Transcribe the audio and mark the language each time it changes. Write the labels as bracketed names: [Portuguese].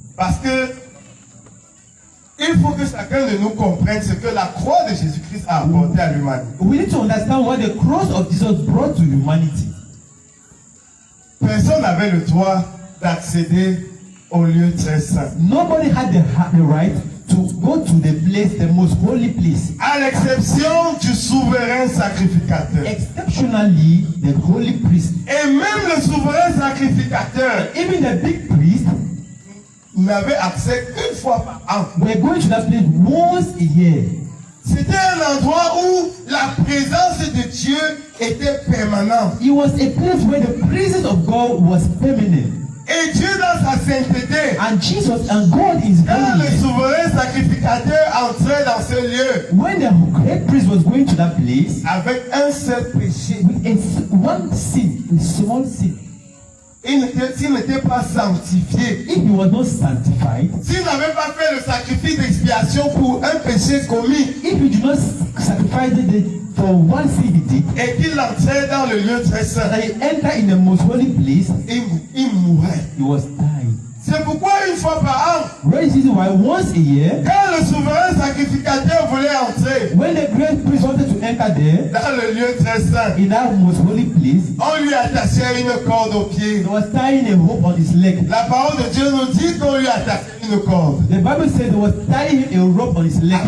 [French] Parce que il faut que chacun de nous comprenne ce que la croix de Jésus-Christ a apporté à l'humanité. [English] We need to understand what the cross of Jesus brought to humanity. [French] Personne n'avait le droit d'accéder au lieu très saint. [English] Nobody had the right to go to the place, the most holy place. [French] À l'exception du souverain sacrificateur. [English] Exceptionally, the holy priest. [French] Et même le souverain sacrificateur [English] Even the big priest [French] n'avait accès qu'une fois par an. [English] were going to that place once a year. [French] C'était un endroit où la présence de Dieu était permanente. [English] It was a place where the presence of God was permanent. [French] Et Dieu dans sa sainteté, [English] And Jesus and God is [French] quand le [English] holy. [French] souverain sacrificateur entrait dans ce lieu [English] When the great priest was going to that place, [French] avec un seul péché, [English] with one sin, a small sin, [French] s'il n'était pas sanctifié, [English] if he was not sanctified, [French] s'il n'avait pas fait le sacrifice d'expiation pour un péché commis [English] if he did not sacrifice for one sin he did, [French] et qu'il entrait dans le lieu très saint, [English] that he entered in the most holy place, [French] il mourait. [English] he was dying. [French] C'est pourquoi une fois par an, [English] That is why once a year, [French] quand le souverain sacrificateur voulait entrer [English] when the great priest wanted to enter there, [French] dans le lieu très saint, [English] in that most holy place, [French] on lui attachait une corde au pied. [English] he was tying a rope on his leg. [French] La parole de Dieu nous dit qu'on lui attachait une corde [English] The Bible said he was tying a rope on his leg